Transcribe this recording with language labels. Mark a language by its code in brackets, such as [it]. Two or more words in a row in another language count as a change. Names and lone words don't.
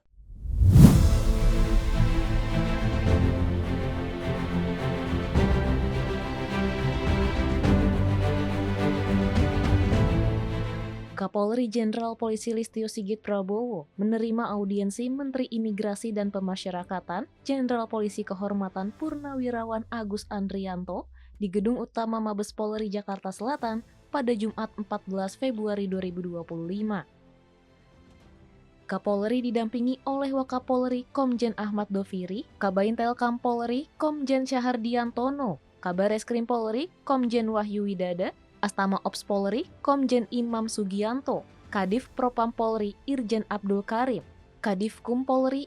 [id] Kapolri Jenderal Polisi Listio Sigit Prabowo menerima audiensi Menteri Imigrasi dan Pemasyarakatan Jenderal Polisi Kehormatan Purnawirawan Agus Andrianto di Gedung Utama Mabes Polri Jakarta Selatan pada Jumat 14 Februari 2025. Kapolri didampingi oleh Wakapolri Komjen Ahmad Doviri, Kabaintel Kam Polri Komjen Syahardiantono, Kabareskrim Polri Komjen Wahyu Widada, Astama Ops Polri Komjen Imam Sugianto, Kadif Propam Polri Irjen Abdul Karim, Kadif Kum Polri